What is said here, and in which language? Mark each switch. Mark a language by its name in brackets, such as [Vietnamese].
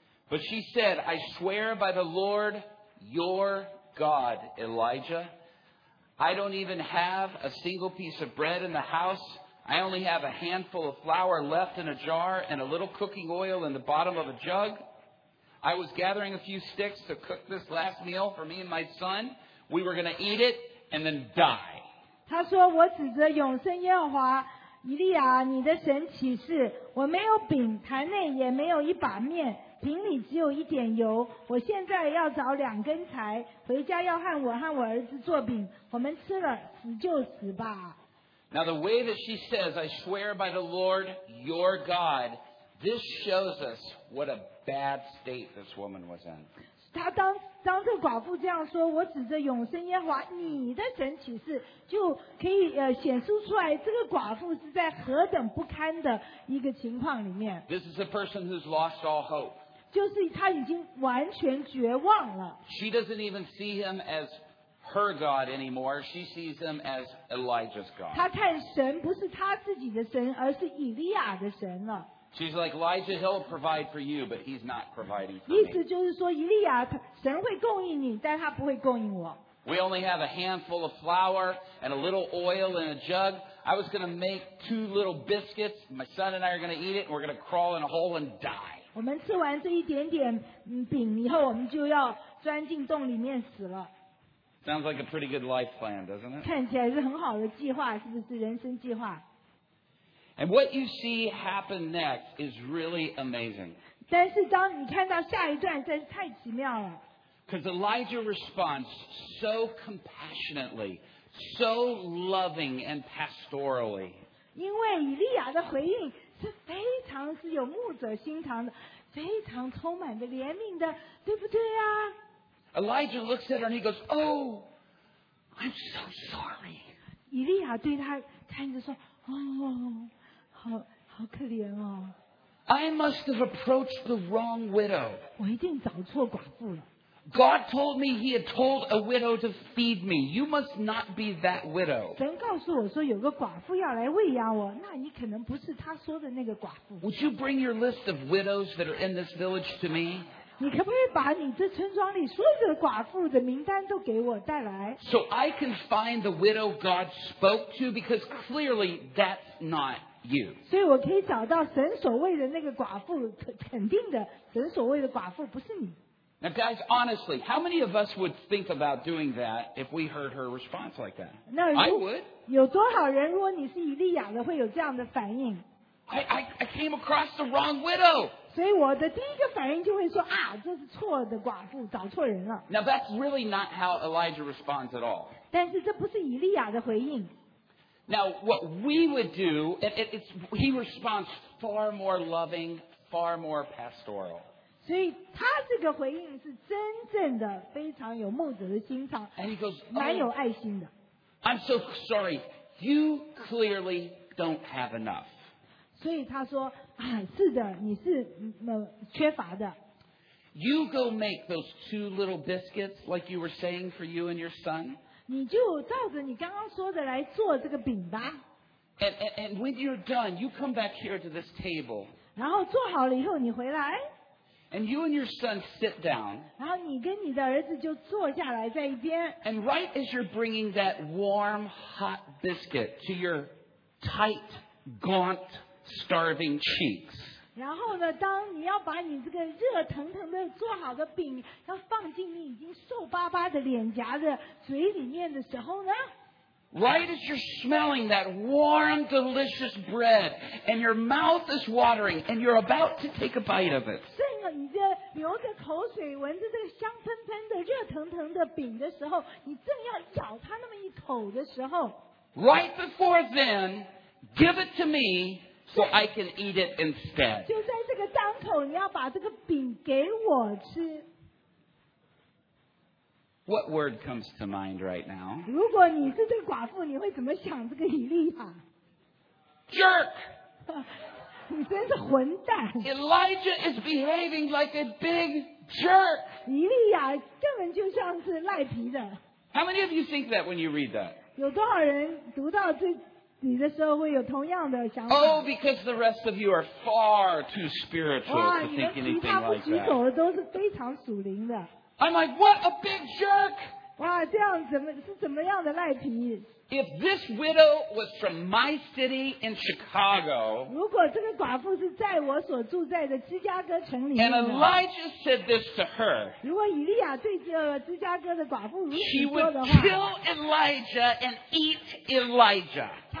[English] But she said, I swear by the Lord, your God, Elijah,I don't even have a single piece of bread in the house. I only have a handful of flour left in a jar and a little cooking oil in the bottom of a jug. I was gathering a few sticks to cook this last meal for me and my son. We were going to eat it and then die. [Chinese] 他说我指着永生耶和华以利亚你的神启示我没有饼坛内也没有一把面饼里只有一点油我现在要找两根柴回家要和我和我儿子做饼我们吃了死就死吧。 [English] Now the way that she says, I swear by the Lord your God, this shows us what a bad state this woman was in. [Chinese] 她 当这寡妇这样说我指着永生耶和华你的神启示就可以显示出来这个寡妇是在何等不堪的一个情况里面。 [English] This is a person who's lost all hope. [Chinese] 就是她已经完全绝望了。 [English] She doesn't even see him as her God anymore. She sees him as Elijah's God. [Chinese] 她看神不是她自己的神而是以利亚的神了。 [English] She's like, Elijah, he'll provide for you, but he's not providing for me. [Chinese] 意思就是说，以利亚神会供应你，但他不会供应我。 [English] We only have a handful of flour and a little oil in a jug. I was going to make two little biscuits. My son and I are going to eat it, and we're going to crawl in a hole and die. [Chinese] 我们吃完这一点点饼以后，我们就要钻进洞里面死了。 [English] Sounds like a pretty good life plan, doesn't it? [Chinese] 看起来是很好的计划，是不是人生计划？ [English] And what you see happen next is really amazing. [Chinese] 但是当你看到下一段真是太奇妙了。 [English] Because Elijah responds so compassionately, so loving and pastorally. [Chinese] 因为以利亚的回应是非常是有牧者心肠的，非常充满的怜悯的，对不对啊？ [English] Elijah looks at her and he goes, Oh, I'm so sorry. [Chinese] 以利亚对他看着说，哦。好可怜哦。 [English] I must have approached the wrong widow. [Chinese] 我一定找错寡妇了。 [English] God told me he had told a widow to feed me. You must not be that widow. [Chinese] 神告诉我说有个寡妇要来喂养我，那你可能不是他说的那个寡妇。 [English] Would you bring your list of widows that are in this village to me? [Chinese] 你可不可以把你这村庄里所有的寡妇的名单都给我带来？ [English] So I can find the widow God spoke to because clearly that's not You. [Chinese] 所以我可以找到神所谓的那个寡妇，肯定的，神所谓的寡妇不是你。 [English] Now, guys, honestly, how many of us would think about doing that if we heard her response like that? I would. [Chinese] 有多少人，如果你是以利亚的，会有这样的反应 [English] ？I came across the wrong widow. [Chinese] 所以我的第一个反应就会说啊，这是错的寡妇，找错人了。 [English] Now, that's really not how Elijah responds at all. [Chinese] 但是这不是以利亚的回应。 [English] Now, what we would do, it's, he responds far more loving, far more pastoral. [Chinese] 所以他这个回应是真正的非常有牧者的心肠，蛮有爱心的。 [English] I'm so sorry, you clearly don't have enough. [Chinese] 所以他说，啊，是的，你是缺乏的。 [English] You go make those two little biscuits like you were saying for you and your son. [Chinese] 你就照着你刚刚说的来做这个饼吧。 [English] And when you're done, you come back here to this table. [Chinese] 然后做好了以后你回来。 [English] And you and your son sit down. [Chinese] 然后你跟你的儿子就坐下来在一边。 [English] And right as you're bringing that warm, hot biscuit to your tight, gaunt, starving cheeks. [Chinese] 然后呢，当你要把你这个热腾腾的做好的饼要放进你已经瘦巴巴的脸颊的嘴里面的时候呢 [English] ？Right as you're smelling that warm, delicious bread, and your mouth is watering, and you're about to take a bite of it. [Chinese] 正啊，你这流着口水，闻着这个香喷喷的、热腾腾的饼的时候，你正要咬它那么一口的时候 [English] ，Right before then, give it to me. So I can eat it instead. [Chinese] 就在这个当口，你要把这个饼给我吃。 [English] What word comes to mind right now? [Chinese] 如果你是这个寡妇，你会怎么想这个以利亚 [English] ？Jerk! [Chinese] 你真是混蛋 [English] ！Elijah is behaving like a big jerk. [Chinese] 以利亚根本就像是赖皮的。 [English] How many of you think that when you read that? [Chinese] 有多少人读到这？你的时候会有同样的想法。 [English] Oh, because the rest of you are far too spiritual to think anything like that. [Chinese] 哇，你的其他不举手的都是非常属灵的。 [English] I'm like, what a big jerk! If this widow was from my city in Chicago, and Elijah said this to her, she would kill Elijah and eat Elijah.